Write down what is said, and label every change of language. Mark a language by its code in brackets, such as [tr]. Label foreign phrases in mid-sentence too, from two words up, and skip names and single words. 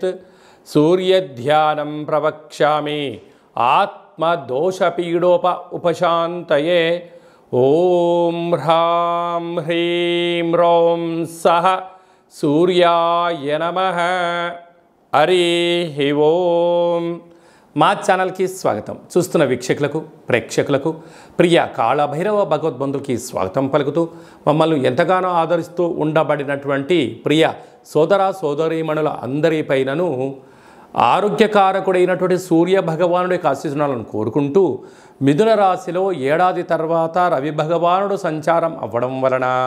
[sa] सूर्य ध्यानं प्रवक्ष्यामि आत्मदोषपीडोप उपशान्तये। ओम ह्रां ह्रीं ह्रौं सः सूर्याय नमः। हरि ओम। [te] మా ఛానల్కి స్వాగతం. చూస్తున్న వీక్షకులకు ప్రేక్షకులకు ప్రియ కాళభైరవ భగవద్బంధులకి స్వాగతం పలుకుతూ మమ్మల్ని ఎంతగానో ఆదరిస్తూ ఉండబడినటువంటి ప్రియ సోదర సోదరీమణుల అందరిపైనను ఆరోగ్యకారకుడైనటువంటి సూర్య భగవానుడి యొక్క ఆశీస్సులను కోరుకుంటూ మిథున రాశిలో ఏడాది తర్వాత రవి భగవానుడు సంచారం అవ్వడం వలన